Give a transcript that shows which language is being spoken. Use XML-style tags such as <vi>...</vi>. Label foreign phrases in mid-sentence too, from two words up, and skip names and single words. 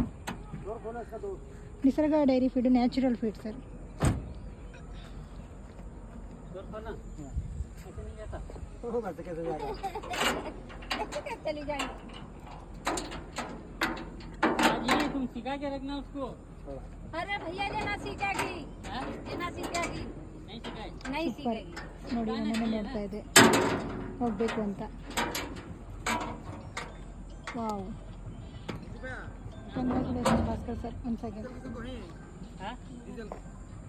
<en>ನಿಸರ್ಗ ಡೈರಿ ಫೀಡು natural feed sir.</en> <hi>तुम सिखा के रखना उसको. अरे भैया ये ना सीखेगी, ये ना सीखेगी, नहीं सीखेगी.</hi> <kn>ನೋಡಿ, ನಮ್ಮನ್ನು ನೋಡ್ತಾ ಇದೆ, ಹೋಗಬೇಕು ಅಂತ.</kn> <en>wow, congratulation ಭಾಸ್ಕರ್ sir once again.</en>